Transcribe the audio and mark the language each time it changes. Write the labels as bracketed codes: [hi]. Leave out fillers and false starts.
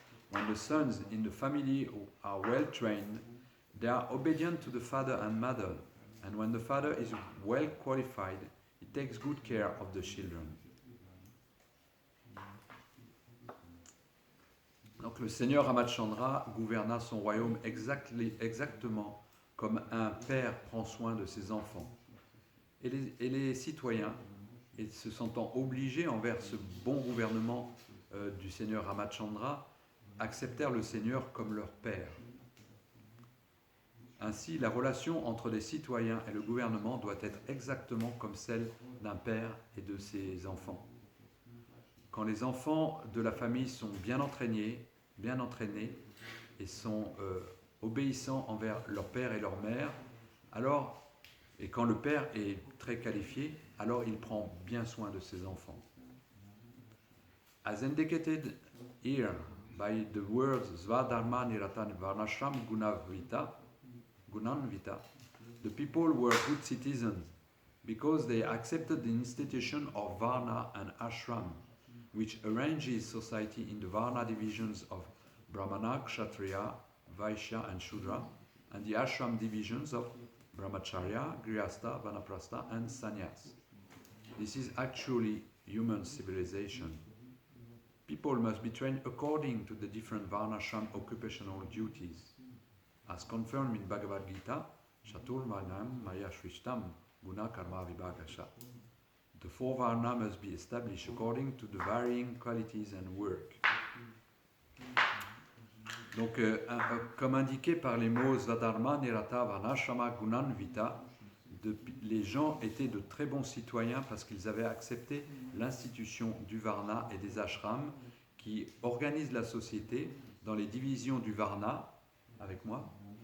[en] When the sons in the family are well trained, they are obedient to the father and mother, and when the father is well qualified, he takes good care of the children. [fr] Donc le Seigneur Ramachandra gouverna son royaume exactement comme un père prend soin de ses enfants. Et les citoyens, et se sentant obligés envers ce bon gouvernement du Seigneur Ramachandra, acceptèrent le Seigneur comme leur père. Ainsi, la relation entre les citoyens et le gouvernement doit être exactement comme celle d'un père et de ses enfants. Quand les enfants de la famille sont bien entraînés et sont obéissants envers leur père et leur mère, et quand le père est très qualifié, alors il prend bien soin de ses enfants. [en] As indicated here by the words Svadharma Niratan Varnashram Gunanvita, the people were good citizens because they accepted the institution of Varna and Ashram, which arranges society in the Varna divisions of Brahmana, Kshatriya, Vaishya and Shudra, and the Ashram divisions of Brahmacharya, Grihastha, Vanaprastha and Sannyas. This is actually human civilization. People must be trained according to the different Varnashram occupational duties. As confirmed in Bhagavad Gita, Chatur Varnam Maya Shrishtam Guna Karma Vibhagasha. The four Varna must be established according to the varying qualities and work. [fr] Donc, comme indiqué par les mots Svadharma, Nirata, Varnashrama, Gunan, Vita, les gens étaient de très bons citoyens parce qu'ils avaient accepté l'institution du Varna et des ashrams qui organisent la société dans les divisions du Varna, avec moi,